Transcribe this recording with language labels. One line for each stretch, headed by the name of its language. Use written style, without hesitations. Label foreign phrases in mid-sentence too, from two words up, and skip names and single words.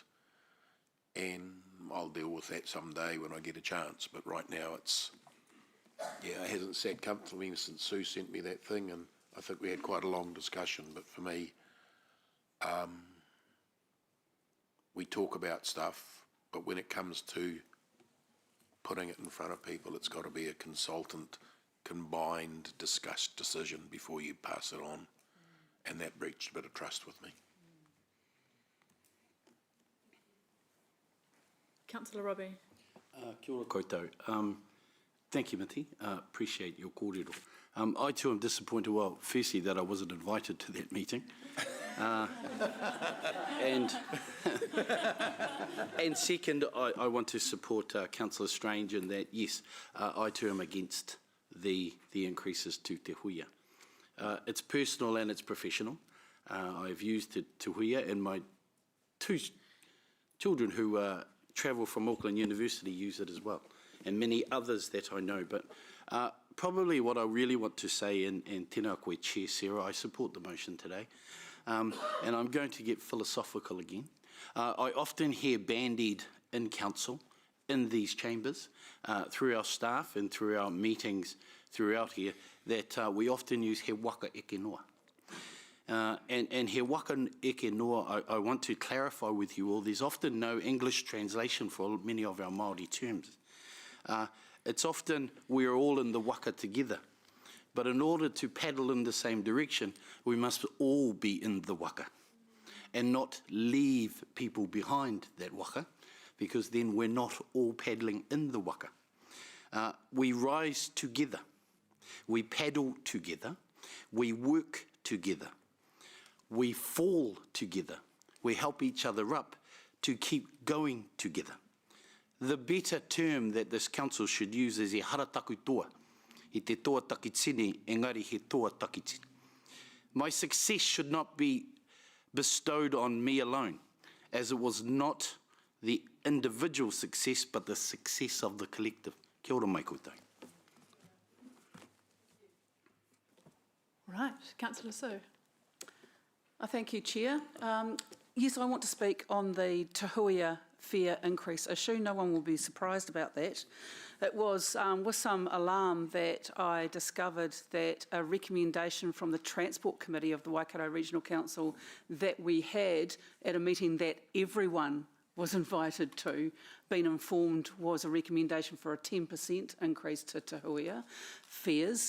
English: And I'll deal with that someday when I get a chance, but right now it's, yeah, it hasn't sat comfortably since Sue sent me that thing, and I think we had quite a long discussion, but for me, we talk about stuff, but when it comes to putting it in front of people, it's got to be a consultant, combined, discussed decision before you pass it on, and that breached a bit of trust with me. Councillor Robbie.
Māori: Kia ora koutou.
English: Thank you, Miti. Appreciate your kōrero. I too am disappointed, well, firstly, that I wasn't invited to that meeting. And second, I want to support Councillor Strange in that, yes, I too am against the increases to Te Huia. It's personal and it's professional. I've used Te Huia, and my two children who travel from Auckland University use it as well, and many others that I know. But probably what I really want to say, and
Māori: tēnā koe
English: Chair Sarah, I support the motion today, and I'm going to get philosophical again. I often hear bandied in council, in these chambers, through our staff and through our meetings throughout here, that we often use
Māori: he waka eke noa.
English: And
Māori: he waka eke noa,
English: I want to clarify with you all, there's often no English translation for many of our Māori terms. It's often we're all in the waka together. But in order to paddle in the same direction, we must all be in the waka and not leave people behind that waka, because then we're not all paddling in the waka. We rise together. We paddle together. We work together. We fall together. We help each other up to keep going together. The better term that this council should use is
Māori: e harataku toa. I te toa takitini, engari he toa takitini.
English: My success should not be bestowed on me alone, as it was not the individual success, but the success of the collective.
Māori: Kia ora mai koutou.
English: Right, Councillor Sue. Thank you, Chair. Yes, I want to speak on the Te Huia fare increase issue. No one will be surprised about that. It was with some alarm that I discovered that a recommendation from the Transport Committee of the Waikato Regional Council that we had at a meeting that everyone was invited to, been informed, was a recommendation for a 10% increase to Te Huia fares.